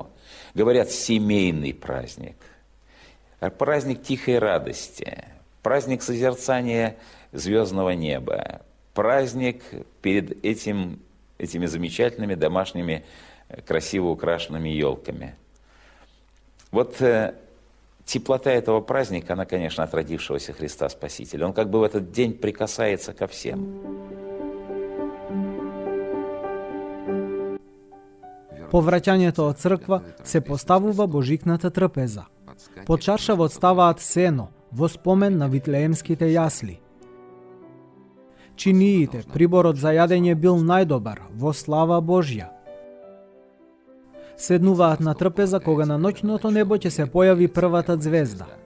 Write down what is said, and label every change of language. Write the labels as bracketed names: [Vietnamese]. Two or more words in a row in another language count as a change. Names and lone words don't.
[Russian] Говорят, семейный праздник, праздник тихой радости, праздник созерцания звездного неба, праздник перед этими замечательными домашними красиво украшенными елками. Вот теплота этого праздника, она, конечно, от родившегося Христа Спасителя. Он как бы в этот день прикасается ко всем. [Macedonian] По враќањето од црква се поставува божикната трпеза. Под чаршавот ставаат сено во спомен на витлеемските јасли. Чиниите, приборот за јадење бил најдобар во слава Божја. Седнуваат на трпеза кога на ноќното небо ќе се појави првата звезда.